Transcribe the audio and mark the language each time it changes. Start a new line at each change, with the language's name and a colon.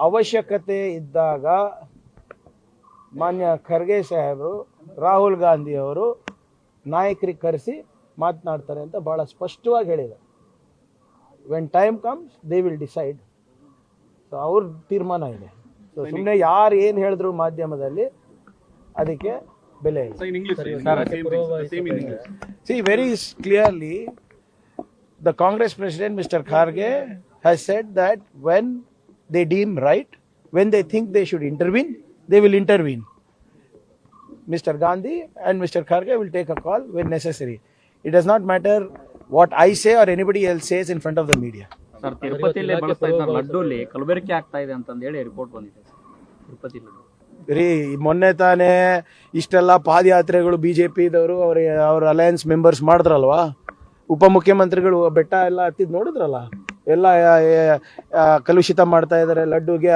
Kannada: ಅವಶ್ಯಕತೆ ಇದ್ದಾಗ ಮಾನ್ಯ ಖರ್ಗೆ ಸಾಹೇಬರು ರಾಹುಲ್ ಗಾಂಧಿ ಅವರು ನಾಯಕರಿಗೆ ಕರೆಸಿ ಮಾತನಾಡ್ತಾರೆ ಅಂತ ಬಹಳ ಸ್ಪಷ್ಟವಾಗಿ ಹೇಳಿದ್ದಾರೆ.
English: When time comes they will decide. So
Kannada: ಅವ್ರ ತೀರ್ಮಾನ ಇದೆ. ಸೊ ಸುಮ್ಮನೆ ಯಾರು ಏನು ಹೇಳಿದ್ರು ಮಾಧ್ಯಮದಲ್ಲಿ ಅದಕ್ಕೆ ಬೆಲೆ ಇಲ್ಲ.
English: See, very clearly, the Congress President, Mr. Kharge, has said that when they deem right, when they think they should intervene, they will intervene. Mr. Gandhi and Mr. Kharge will take a call when necessary. It does not matter what I say or anybody else says in front of the media.
Kannada: Sir ತಿರುಪತಿಯಲ್ಲಿ ಬಳಸ್ತಾ ಇದ್ದ ಲಡ್ಡುಲಿ ಕಲಬೆರಕೆ ಆಗ್ತಾ ಇದೆ ಅಂತಂದೇಳಿ report ಬಂದಿದೆ sir Tirupati laddu. ರೀ ಮೊನ್ನೆ ತಾನೇ ಇಷ್ಟೆಲ್ಲ ಪಾದಯಾತ್ರೆಗಳು BJPದವರು ಅವ್ರ ಅಲಯನ್ಸ್ ಮೆಂಬರ್ಸ್ ಮಾಡಿದ್ರಲ್ವಾ, ಉಪಮುಖ್ಯಮಂತ್ರಿಗಳು ಬೆಟ್ಟ ಎಲ್ಲ ಹತ್ತಿದ್ ನೋಡಿದ್ರಲ್ಲ, ಎಲ್ಲ ಕಲುಷಿತ ಮಾಡ್ತಾ ಇದ್ದಾರೆ ಲಡ್ಡುಗೆ.